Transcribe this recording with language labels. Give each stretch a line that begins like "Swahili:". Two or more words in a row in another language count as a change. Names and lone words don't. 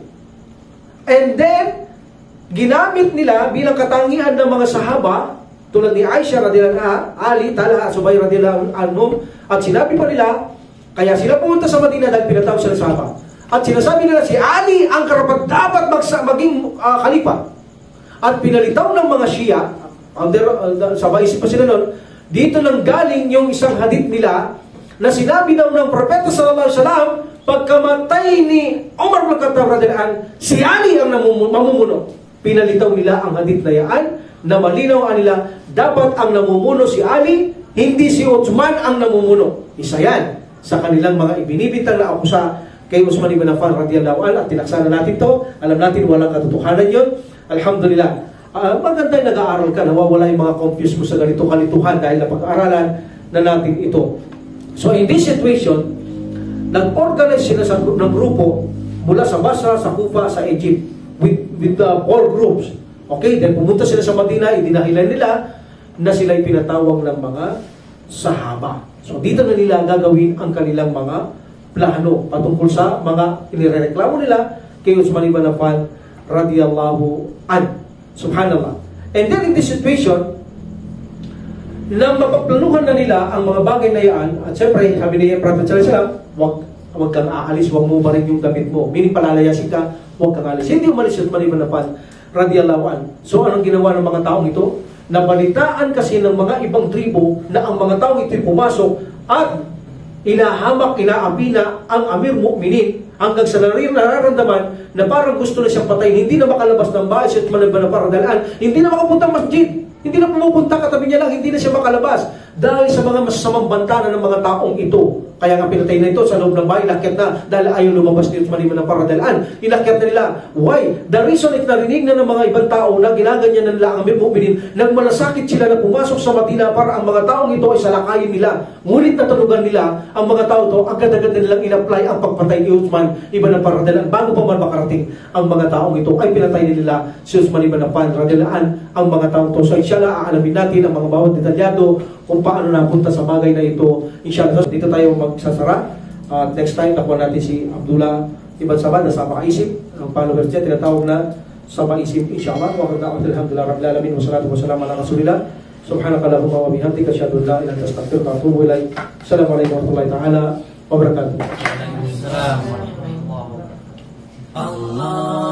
English: And then,
Filipino: ginamit nila bilang katangian ng mga sahaba tulad ni Aisha
Arabic: رضي الله عنها,
Filipino: Ali, Talha, Zubair
Arabic: رضي الله عنهم,
Filipino: at sinabi pa nila, kaya sila pumunta sa Madina dahil pinatawag sila sahaba. At sinasabi nila si Ali ang karapat-dapat maging khalifa. At pinalitaw ng mga Shia, sa baisip pa sila nun, dito nang galing yung isang hadith nila na sinabi daw ng Propeta
Arabic: صلى الله عليه وسلم,
Filipino: pagkamatay ni Umar bin Khattab
Arabic: رضي الله عنه,
Filipino: si Ali ang mamumuno. Pinalitaw nila ang hadith na yan, na malinaw nila, dapat ang namumuno si Ali, hindi si Uthman ang namumuno. Isa yan sa kanilang mga ibinibintang na akusa kay Uthman ibn Affan
Arabic: رضي الله عنه,
Filipino: at tinaksana natin to. Alam natin walang katotohanan yun. Alhamdulillah. Maganda yung nag-aaral ka, nawawala yung mga confuse mo sa ganito kalituhan dahil napag-aaralan na natin ito.
English: So in this situation,
Filipino: nag-organize sila ng grupo mula sa Basra, sa Kufa, sa Egypt
English: with 4 groups. Okay, then
Filipino: pumunta sila sa Madina, idinahilan nila na sila'y pinatawag ng mga sahaba. So dito na nila gagawin ang kanilang mga plano patungkol sa mga inireklamo nila kay Uthman ibn Affan
Arabic: رضي الله عنه.
Filipino: Subhanallah.
English: And then in this situation,
Filipino: na mapaplanuhan na nila ang mga bagay na yan, at siyempre, sabi ni Prophet
Arabic: صلى الله عليه وسلم,
Filipino: wag kang aalis, wag mo ba rin yung damit mo. Meaning palalayasin ka, wag kang aalis. Hindi umalis yung Uthman ibn Affan
Arabic: رضي الله عنه.
Filipino: So anong ginawa ng mga taong ito? Nabalitaan kasi ng mga ibang tribo na ang mga taong ito'y pumasok at inahamak, inaapi na ang
Arabic: أمير المؤمنين
Filipino: hanggang sa nararamdaman na parang gusto na siyang patayin. Hindi na makalabas ng bahay siya at manabana para dalaan. Hindi na makapunta masjid. Hindi na pumupunta, katabi niya lang, hindi na siya makalabas. Dahil sa mga masasamang bantana ng mga taong ito. Kaya nga pinatay na ito sa loob ng bahay, inakyat na dahil ayaw lumabas ni Uthman ibn Affan
Arabic: رضي الله عنه.
Filipino: Inakyat na nila.
English: Why? The reason is
Filipino: narinig na ng mga ibang tao na ginaganyan na nila ang
Arabic: أمير المؤمنين,
Filipino: nagmalasakit sila na pumasok sa Madina para ang mga taong ito ay salakayin nila. Ngunit natulugan nila ang mga tao ito, agad-agad na nilang in-apply ang pagpatay ni Uthman ibn Affan
Arabic: رضي الله عنه.
Filipino: Bago pa man makarating ang mga taong ito, ay pinatay nila si Uthman ibn Affan
Arabic: رضي الله عنه
Filipino: ang mga taong ito. So inshallah, aalamin natin ang mga bawat detalyado kung paano napunta sa bagay na ito. Inshallah, dito tayo magsasara.
English: Next time,
Filipino: nakuha natin si Abdullah ibn Sabah na Sabah Isip. Ang followers niya, tinatawag na Sabah Isip.
Arabic: إن شاء الله وقد الحمد لله رب العالمين والصلاة والسلام على رسول الله. سبحانك اللهم وبحمدك أشهد أن لا إله إلا أنت أستغفرك وأتوب إليك. السلام عليكم ورحمة الله تعالى وبركاته. وعليكم السلام ورحمة الله وبركاته. Allah